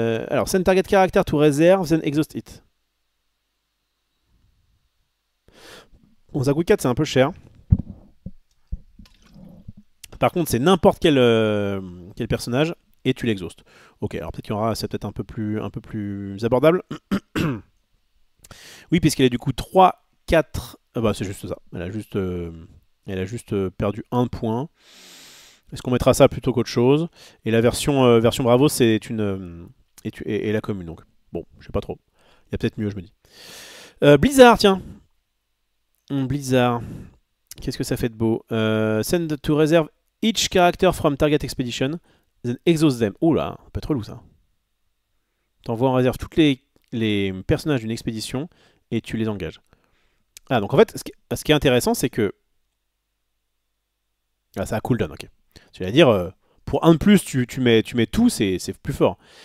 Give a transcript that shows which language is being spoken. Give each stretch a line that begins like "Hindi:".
English: Alors, send target character to reserve, then exhaust it.
French: Bon, ça coûte 4, c'est un peu cher. Par contre, c'est n'importe quel personnage. et tu l'exhaustes. Ok, alors peut-être qu'il y aura, c'est peut-être un peu plus abordable. Oui, puisqu'elle est du coup 3, 4. Ah bah c'est juste ça. Elle a juste perdu un point. Est-ce qu'on mettra ça plutôt qu'autre chose? Et la version Bravo, c'est une. Et la commune, donc. Bon, je sais pas trop. Il y a peut-être mieux, je me dis. Blizzard, tiens. Blizzard. Qu'est-ce que ça fait de beau?
English: Send to reserve each character from target expedition, then exhaust them.
French: Oh là, pas trop relou ça. T'envoies en réserve tous les personnages d'une expédition et tu les engages. Ah, donc en fait, ce qui est intéressant, c'est que. Ah, ça a cooldown, ok. C'est-à-dire, pour 1 de plus, tu mets tout, c'est plus fort.